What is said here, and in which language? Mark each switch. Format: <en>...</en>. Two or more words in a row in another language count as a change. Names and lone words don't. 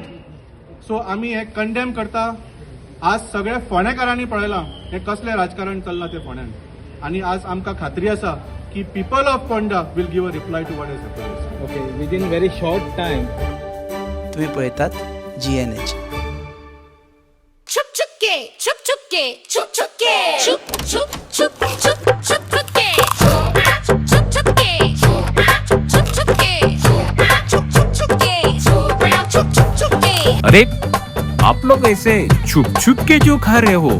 <kok>सो आमी हे कंडेम करता. आज सगळे फोंडेकारांनी पळयलां हे कसलें राजकारण चल्लां ते फोंड्यान, आनी आज आमकां खात्री आसा की</kok> <en>People of Ponda will give a reply to what is happening. OK, within very short time.</en> <kok>तुम्ही पळयतात GNH.</kok> <hi>छुप छुपके छुप छुप छुप छुप छुप छुपके छुप छुपके छुप छुपके छुप छुपके छुप छुपके. अरे आप लोग ऐसे छुप छुप के क्यों खा रहे हो?</hi>